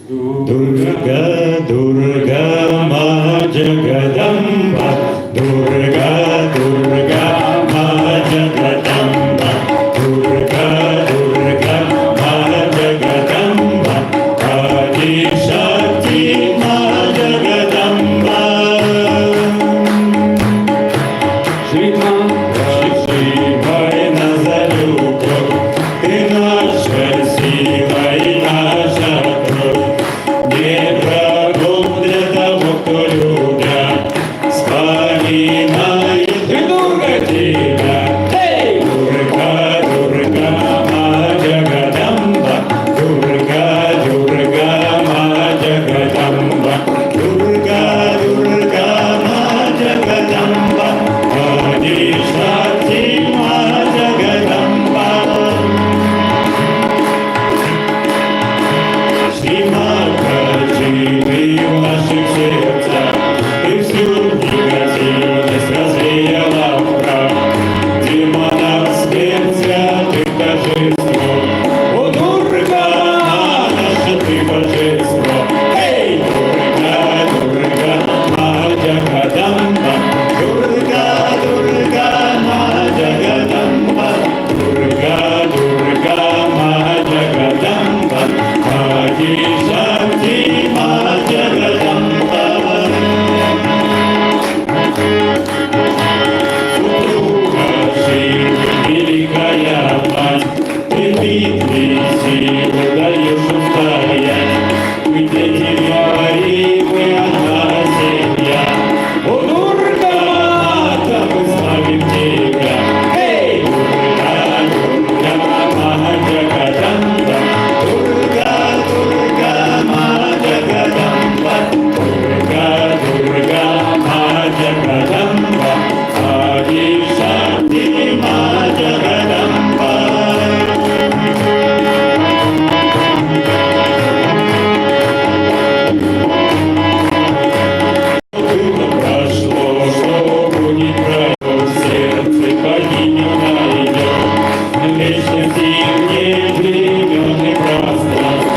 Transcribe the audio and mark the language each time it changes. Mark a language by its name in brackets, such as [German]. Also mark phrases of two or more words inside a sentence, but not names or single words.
[Sanskrit] दुर्गा दुर्गा माँ जगदम्बा, दुर्गा दुर्गा माँ जगदम्बा, दुर्गा दुर्गा माँ जगदम्बा, आदि शक्ति माँ जगदम्बा. Shri Vai Nazarukho, [Russian] Ты наша сила и наша кровь. Нет врагов для того, кто любя вспоминает Дурга тебя. Эй! [Sanskrit] दुर्गा, दुर्गा, माँ जगदम्बा, दुर्गा, दुर्गा, माँ जगदम्बा, दुर्गा, दुर्गा, माँ जगदम्बा, आदि शक्ति माँ जगदम्बा. [Russian] Шримата, живи в наших сердцах, Ты всю негативность развеяла в прах. Демонов смерть святых торжество. О, Дурга, наша ты божество. Эй, [Sanskrit] दुर्गा, दुर्गा, माँ जगदम्बा, दुर्गा, दुर्गा, माँ जगदम्बा, दुर्गा, दुर्गा, माँ जगदम्बा, आदि शक्ति माँ जगदम्बा. [Russian] Супруга Шри, великая мать, Ты битвы силы даешь устоять. Мы дети Марии, мы одна семья. О, Дурга, Мата, мы славим Тебя. Эй, [Sanskrit] दुर्गा, दुर्गा, माँ जगदम्बा, दुर्गा, दुर्गा, माँ जगदम्बा, दुर्गा, दुर्गा, माँ जगदम्बा, आदि शक्ति माँ जगदम्बा. [Russian] Было прошло, что будет право в сердце богиню найдет. Вечности нет времен и пространств.